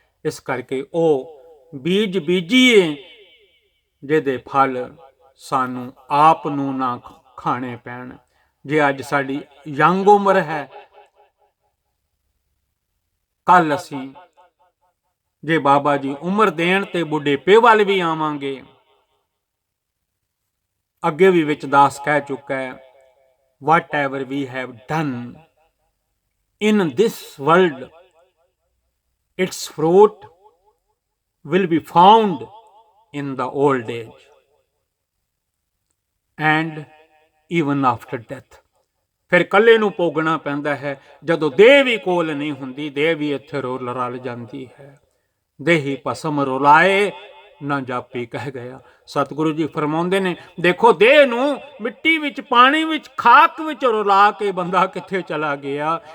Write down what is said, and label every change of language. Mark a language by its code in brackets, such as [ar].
[pa] ਇਸ ਕਰਕੇ ਉਹ ਬੀਜ ਬੀਜੀਏ ਜਿਹਦੇ ਫਲ ਸਾਨੂੰ ਆਪ ਨੂੰ ਨਾ ਖਾਣੇ ਪੈਣ। ਜੇ ਅੱਜ ਸਾਡੀ ਯੰਗ ਉਮਰ ਹੈ, ਕੱਲ ਅਸੀਂ ਜੇ ਬਾਬਾ ਜੀ ਉਮਰ ਦੇਣ ਤੇ ਬੁਢੇਪੇ ਵੱਲ ਵੀ ਆਵਾਂਗੇ। ਅੱਗੇ ਵੀ ਵਿੱਚ ਦਾਸ ਕਹਿ ਚੁੱਕਾ ਹੈ, [en] whatever we have done in this world, its fruit will be found in the old age and even after death। [pa] ਫਿਰ ਕੱਲੇ ਨੂੰ ਭੋਗਣਾ ਪੈਂਦਾ ਹੈ। ਜਦੋਂ ਦੇਹ ਵੀ ਕੋਲ ਨਹੀਂ ਹੁੰਦੀ, ਦੇਹ ਵੀ ਇੱਥੇ ਰਲ ਜਾਂਦੀ ਹੈ। ਦੇਹੀ ਭਸਮ ਰੁਲਾਏ ਨਾ ਜਾਪੀ ਕਹਿ ਗਿਆ। ਸਤਿਗੁਰੂ ਜੀ ਫਰਮਾਉਂਦੇ ਨੇ, ਦੇਖੋ ਦੇਹ ਨੂੰ ਮਿੱਟੀ ਵਿੱਚ, ਪਾਣੀ ਵਿੱਚ, ਖਾਕ ਵਿੱਚ ਰੁਲਾ ਕੇ ਬੰਦਾ ਕਿੱਥੇ ਚਲਾ ਗਿਆ।